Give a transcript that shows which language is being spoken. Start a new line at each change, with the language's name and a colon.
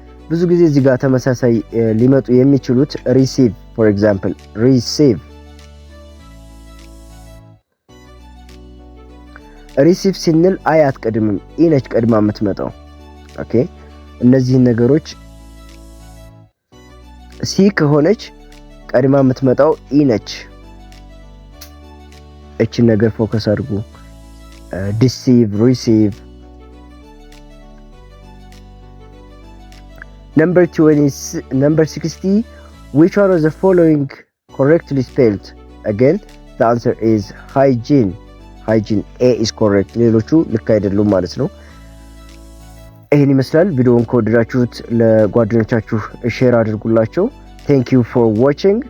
Amharic: ብዙ ጊዜ እዚህ ጋር ተመሳሳይ ሊመጡ የሚችሉት receive, for example receive ስንል አይ አትቀድምም፣ ኢ ነች ቀድማ የምትመጣው። ኦኬ እነዚህን ነገሮች ሲ ከሆነች ቀድማ የምትመጣው ኢ ነች። እቺን ነገር ፎከስ አድርጉ። deceive, receive.
English: Number 60, which one of the following correctly spelled? Again, the answer is hygiene. A is correct.
Amharic: ሌሎቹ ልክ አይደሉም ማለት ነው። ይሄን ይመስላል። ቪዲዮውን ከወደዳችሁት ለጓደኞቻችሁ ሼር አድርጉላቸው።
English: Thank you for watching.